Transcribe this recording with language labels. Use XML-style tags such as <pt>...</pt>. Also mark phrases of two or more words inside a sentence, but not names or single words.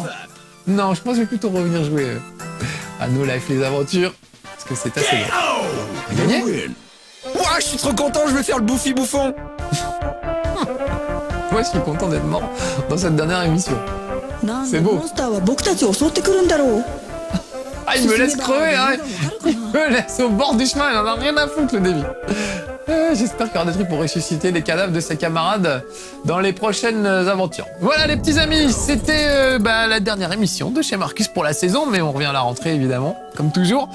<fr>Non, je pense que je vais plutôt revenir jouer à No Life les aventures. Parce que c'est assez bien. On a gagné? Ouah, je suis trop content, je vais faire le bouffi bouffon. Moi, je suis content d'être mort dans cette dernière émission. C'est beau.</fr> <ja>モンスターは僕たちを襲ってくるんだろう</ja> <fr>Ah, il me laisse crever, hein. Il me laisse au bord du chemin, il en a rien à foutre, le débit. J'espère qu'il y aura des trucs pour ressusciter les cadavres de ses camarades dans les prochaines aventures. Voilà les petits amis, c'était la dernière émission de chez Marcus pour la saison, mais on revient à la rentrée évidemment, comme toujours.</fr>